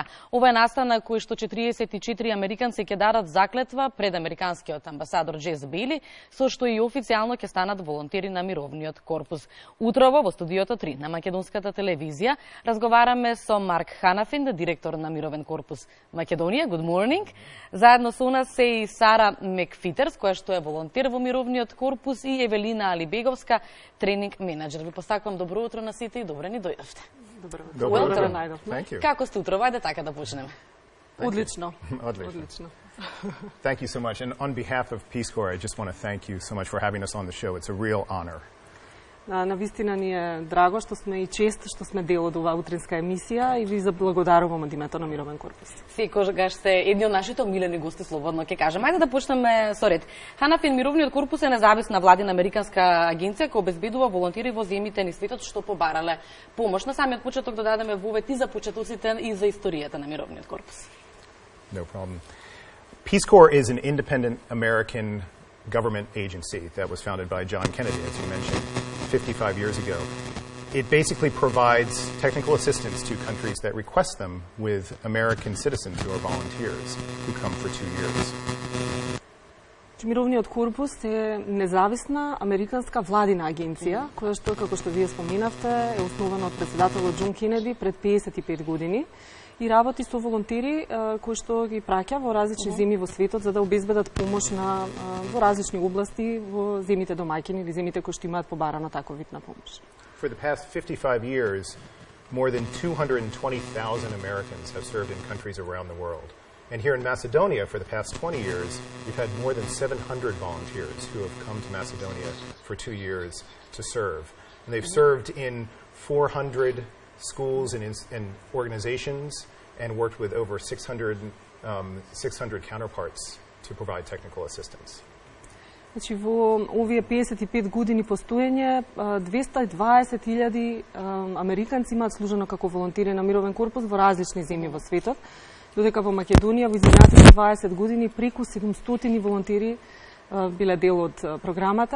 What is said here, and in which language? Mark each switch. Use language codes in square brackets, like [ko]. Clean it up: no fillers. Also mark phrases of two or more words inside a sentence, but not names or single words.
[mk] Ова е на кој што 44 американци ќе дадат заклетва пред американскиот амбасадор Джес Бейли, со што и официјално ќе станат волонтери на Мировниот корпус. Утрово во студиото 3 на Македонската телевизија разговараме со Марк Ханафин, директор на Мировен корпус Македонија. [en] Good morning. [mk] Заедно со нас се и Сара Мекфитерс, која што е волонтер во Мировниот корпус, и Евелина Алибеговска, тренинг менеджер. Ви посакувам добро утро на сите и добре ни дојдовте. Добро утро. Како сте утро? Ајде така да почнеме. Одлично. [en] Thank you so much. And on behalf of Peace Corps, I just want to thank you so much for having us on the show. It's a real honor. [mk] Навистина ни е драго што сме и чест што сме дел од оваа утринска емисија и ви заблагодарувам од името на Мировен корпус. Секогаш сте едни од нашите омилени гости, слободно ќе кажем. Ајде да почнеме со ред. Ханафин, Мировниот корпус е независна владина американска агенција која обезбедува волонтери во земјите ни светот што побарале помош. На самиот почеток да дадеме вовет и за почетоците и за историјата на Мировниот корпус. [en] No problem. Peace Corps is an independent American government agency that was founded by John Kennedy, as you mentioned, 55 years ago. It basically provides technical assistance to countries that request them with American citizens who are volunteers who come for 2 years. [mk] Мировниот корпус е независна американска владина агенција, која што, како што вие споменавте, е основана од председателот Џон Кенеди пред 55 години и работи со волонтери кои што ги праќа во различни земји во светот за да обезбедат помош на во различни области во земјите домаќини или земјите кои што имаат побарано таков вид на помош. [en] For the past 55 years, more than 220,000 Americans have served in countries around the world. And here in Macedonia, for the past 20 years, we've had more than 700 volunteers who have come to Macedonia for 2 years to serve. And they've served in 400 schools and organizations and worked with over 600 counterparts to provide technical assistance. [mk] Значи, во овие 55 години постоење, 220.000 американци имаат служено како волонтери на Мировен корпус во различни земји во светот, додека во Македонија во изминатите 20 години преку 700 волонтери биле дел од програмата.